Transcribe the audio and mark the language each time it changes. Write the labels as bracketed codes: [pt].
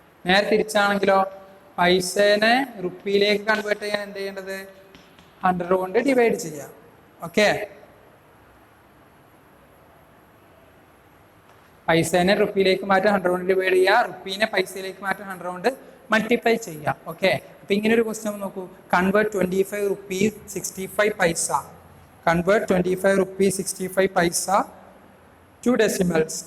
[ml] നേരെ തിരിച്ചാണെങ്കിലോ പൈസേനെ റുപ്പിയിലേക്ക് കൺവേർട്ട് ചെയ്യാൻ എന്ത് ചെയ്യേണ്ടത്? 100 കൊണ്ട് ഡിവൈഡ് ചെയ്യാം. ഓക്കെ, പൈസേനെ റുപ്പിയിലേക്ക് മാറ്റാൻ 100 കൊണ്ട് ഡിവൈഡ് ചെയ്യുക. റുപ്പീനെ പൈസയിലേക്ക് മാറ്റാൻ 100 കൊണ്ട് മൾട്ടിപ്ലൈ ചെയ്യാം. ഓക്കെ, അപ്പം ഇങ്ങനെ ഒരു ക്വസ്റ്റ്യൻ നോക്കൂ. [en] Convert 25 rupee 65 paisa. Convert 25 rupee 65 paisa to decimals.